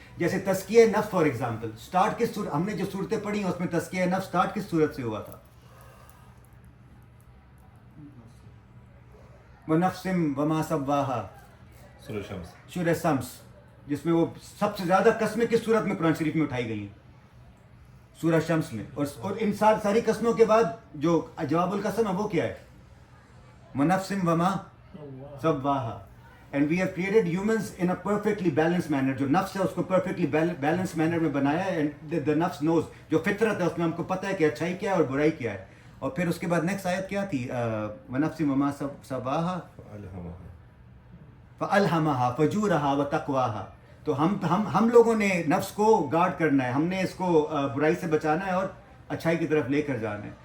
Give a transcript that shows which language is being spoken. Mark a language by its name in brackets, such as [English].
[Urdu] جیسے تزکیہ نفس فار ایگزامپل، سٹارٹ کس صورت، ہم نے جو صورتیں پڑھی ہیں اس میں تزکیہ نفس سٹارٹ کس صورت سے ہوا تھا؟ [Arabic] وَنَفْسٍ وَمَا سَوَّاهَا، [Urdu] سورہ شمس. سورہ شمس، جس میں وہ سب سے زیادہ قسمیں کس صورت میں قرآن شریف میں اٹھائی گئی ہیں؟ سورہ شمس میں. اور ان ساری قسموں کے بعد جو جواب القسم ہے وہ کیا ہے؟ [Arabic] وَنَفْسٍ وَمَا سَوَّاهَا. [English] And we have created humans in a perfectly balanced manner. [Urdu] جو نفس ہے اس کو perfectly balanced manner میں بنایا ہے. [English] And the nafs knows، [Urdu] جو فطرت ہے اس میں ہم کو پتہ ہے کہ اچھائی کیا ہے اور برائی کیا ہے. اور پھر اس کے بعد نیکسٹ آیت کیا تھی؟ [Arabic] وَنَفْسٍ وَمَا سَوَّاهَا فَأَلْهَمَهَا فَجُورَهَا وَتَقْوَاهَا. [Urdu] تو ہم لوگوں نے نفس کو گارڈ کرنا ہے، ہم نے اس کو برائی سے بچانا ہے اور اچھائی کی طرف لے کر جانا ہے.